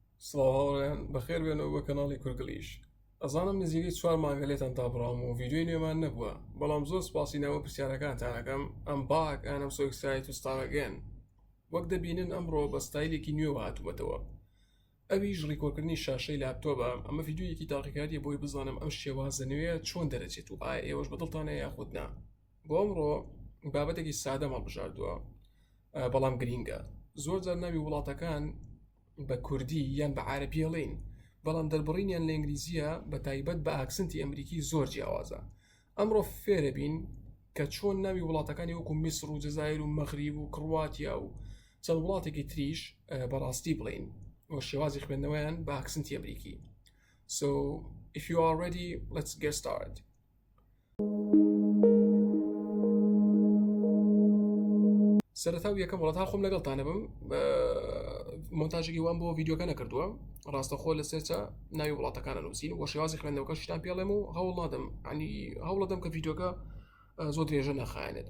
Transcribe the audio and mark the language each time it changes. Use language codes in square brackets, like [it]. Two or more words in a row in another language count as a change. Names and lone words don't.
[ckb] سڵاوەڕێیان بەخێر بێنەوە بە کەناڵی کورگلیش. ئەزانم نزیکەی 4 مانگەلێتان تا بڕام و ڤیددیۆی نەبووە، بەڵام زۆر سپاسینەوە پرسیارەکانتانەکەم. [en] I'm back I'm so excited to start again. [ckb] وەک دەبینن ئەمڕۆ بە ستایلێکی نوێوە هاتووەتەوە. ئەویش ڕیکۆردکردنی شاشەی لاپتۆپە. ئەمە ڤیددیۆیەکی تاقیکاریە بۆی بزانم ئەم شێوازە نوێیە چۆن دەرەچێت و ئایا ئێوەش بەدڵتانە یاخود نا. بۆ ئەمڕۆ بابەتێکی سادە هەڵبژاردووە، بەڵام گرینگە. زۆر جار ناوی وڵاتەکان بە کوردی یان بە عارەبی ئەڵێین، بەڵام دەربڕینیان لە ئینگلیزیە بە تایبەت بە ئاکسنتی ئەمریکی زۆر جیاوازە. ئەمڕۆ فێرە بین کە چۆن ناوی وڵاتەکانی وەکو میسر و جەزایر و مەغریب و کڕواتیا و چەند وڵاتێکی تریش بەڕاستی بڵین وە شێوازی خوێندنەوەیان بە ئاکسنتی ئەمریکی. [en] So if you are ready, let's get started. [ckb] سەرەتا و یەکەم وڵات خۆم لەگەڵتانە بم، مۆنتاژێکی وان بۆ ڤیددیۆکە نەکردووە، ڕاستەخۆ لە سێرچە ناوی وڵاتەکانە نووسین و شێوازی خوێندنەوەکە شتان پێڵێم و هەوڵ نادەم، عنی هەوڵ دەدەم کە ڤیددیۆکە زۆر درێژە نەخایەنێت.